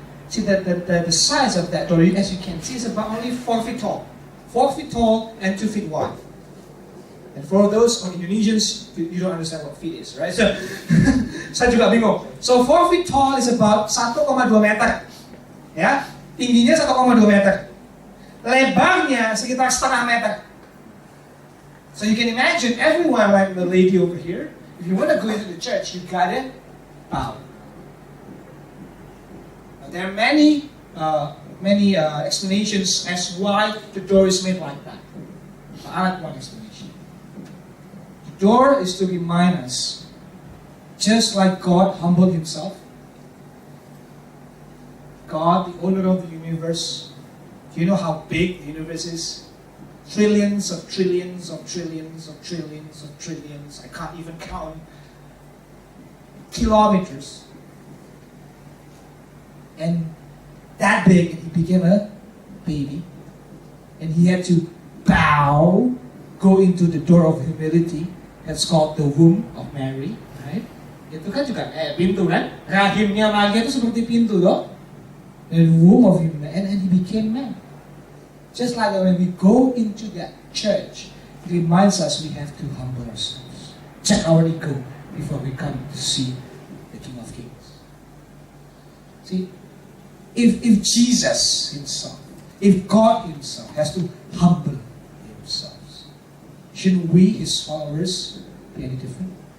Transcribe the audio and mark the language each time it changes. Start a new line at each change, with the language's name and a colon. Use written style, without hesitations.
English: See that the size of that door, as you can see, is about only 4 feet tall. 4 feet tall and 2 feet wide. And for those Indonesians, you don't understand what feet is, right? So,
Indonesian: saya juga bingung.
English: So 4 feet tall is about 1,2 meter.
Indonesian: Ya, tingginya 1,2 meter. Lebarnya sekitar setengah meter.
English: So you can imagine everyone, like the lady over here, if you want to go into the church, you gotta bow. Now, there are many explanations as why the door is made like that. But I like one explanation. The door is to remind us, just like God humbled Himself, God, the owner of the universe, do you know how big the universe is? Trillions of trillions of trillions of trillions of trillions. I can't even count. Kilometers. And that big, and He became a baby. And He had to bow, go into the door of humility. That's called the womb of Mary, right?
Indonesian: Itu kan juga pintu kan? Rahimnya Maria itu seperti pintu loh.
English: The womb of humility, and He became man. Just like when we go into that church, it reminds us we have to humble ourselves. Check our ego before we come to see the King of Kings. See, if Jesus Himself, if God Himself has to humble Himself, shouldn't we, His followers, be any different?